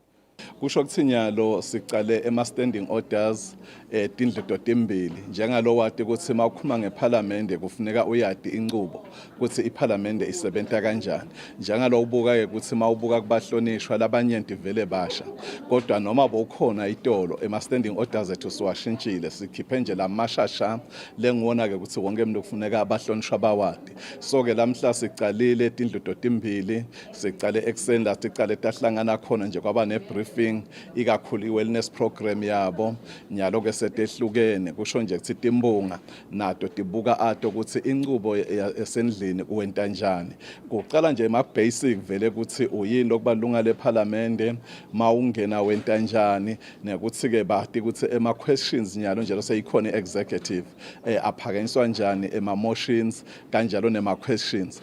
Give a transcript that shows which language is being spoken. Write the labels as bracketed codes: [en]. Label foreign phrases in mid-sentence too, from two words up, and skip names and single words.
[ss] Kusho ukuthi nyalo sicale ema- [en] standing orders [ss] tindlu totimbili njengalo wati ukuthi mawukhuluma ngeParliamente kufuneka uyati inqubo ukuthi iParliamente isebenta kanjani njengalo ubuka ukuthi mawubuka kubahlonishwa labanyenti vele basha kodwa noma bokhona itolo ema- [en] standing orders [ss] ethu siwashintshile sikhiphe nje lamashasha lengiwona ke ukuthi wonke umuntu kufuneka abahlonishwa bawati so ke lamhla sicalile tindlu totimbili sicale eksenda sicale tahlangana khona nje kwaba nebrief ikakhulu i- [en] wellness program [ss] yabo nyalo ke setehlukene kusho nje ukuthi timbunga nato tibuka ato ukuthi inqubo esendlini uwenta njani kuqala nje ama basic vele ukuthi uyini lokubalunga leParliamente mawungena wenta njani nekuthi ke bathi ukuthi ema questions nyalo njalo seyikhona executive aphakanyiswa njani ema motions kanjalo nema questions.